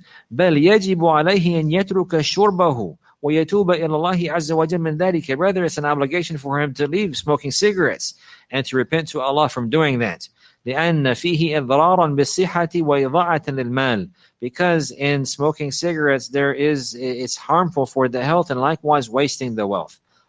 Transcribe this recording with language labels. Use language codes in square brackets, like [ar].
[ar] بل يجب عليه أن يترك شربه ويتوب إلى الله عز وجل من ذلك. [en] Rather, it's an obligation for him to leave smoking cigarettes and to repent to Allah from doing that. [ar] لأن فيه إضرارا بالصحة وإضاعة للمال. [en] Because in smoking cigarettes, it's harmful for the health and likewise wasting the wealth.